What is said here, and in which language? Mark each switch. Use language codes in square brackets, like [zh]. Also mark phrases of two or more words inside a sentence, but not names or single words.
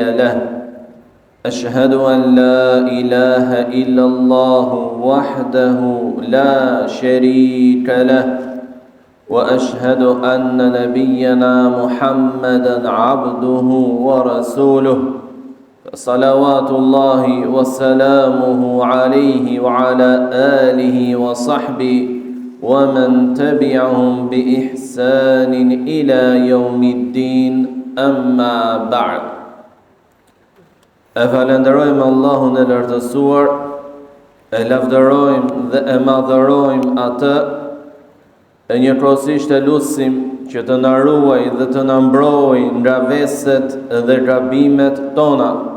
[ar] له أشهد أن لا إله إلا الله وحده لا شريك له وأشهد أن نبينا محمدا عبده ورسوله صلوات الله وسلامه عليه وعلى آله وصحبه ومن تبعهم بإحسان إلى يوم الدين أما بعد. [sq] E falenderojmë Allahun e lartësuar, e lavdërojmë dhe e madhërojmë atë, e njëkohësisht e lutim që të na ruaj dhe të na mbrojë nga veset dhe gabimet tona.